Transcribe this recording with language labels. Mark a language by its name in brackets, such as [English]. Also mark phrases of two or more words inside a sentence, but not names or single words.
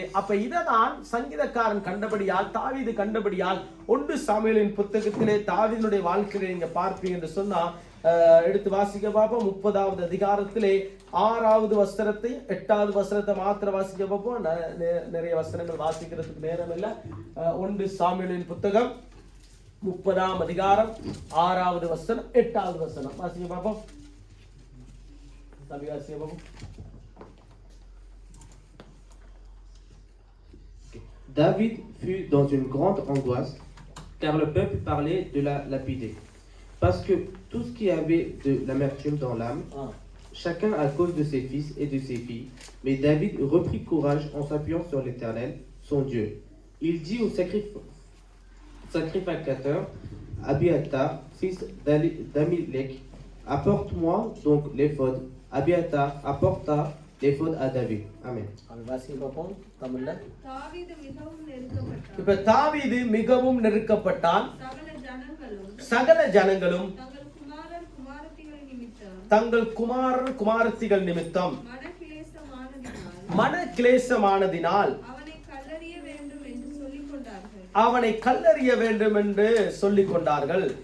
[Tamil] அப்ப இததான் சங்கீதக்காரன் கண்டபடியால், தாவீது கண்டபடியால் 1 சாமுவேலின் புத்தகத்திலே தாவீதுடைய வாழ்க்கையை நீங்க பார்ப்பீங்க என்று சொன்னா, எடுத்து வாசிக்க பார்ப்போம். 30வது அதிகாரத்திலே 6வது வசனத்தை 8வது வசனத்தை மாத்திர வாசிக்க பார்ப்போம். நிறைய வசனங்கள் வாசிக்கிறதுக்கு நேரம் இல்லை. 1 சாமுவேலின் புத்தகம் 30ஆம் அதிகாரம் 6வது வசனம் 8வது வசனம் வாசிக்க பார்ப்போம். [French] David fut dans une grande angoisse, car le peuple parlait de la lapider. Parce que tout ce qui avait de l'amertume dans l'âme, chacun à cause de ses fils et de ses filles. Mais David reprit courage en s'appuyant sur l'Éternel, son Dieu. Il dit au sacrificateur Abiathar, fils d'Amilek, apporte-moi donc l'éphod. Abiathar apporta l'éphod à David. Amen. [Tamil] இப்ப தாவீது மிகவும் நெருக்கப்பட்டான். சகல ஜனங்களும் தங்கள் குமாரர் குமாரத்திகள் நிமித்தம் மன கிளேசமானதினால் அவனை கல்லறிய வேண்டும் என்று சொல்லிக் கொண்டார்கள்.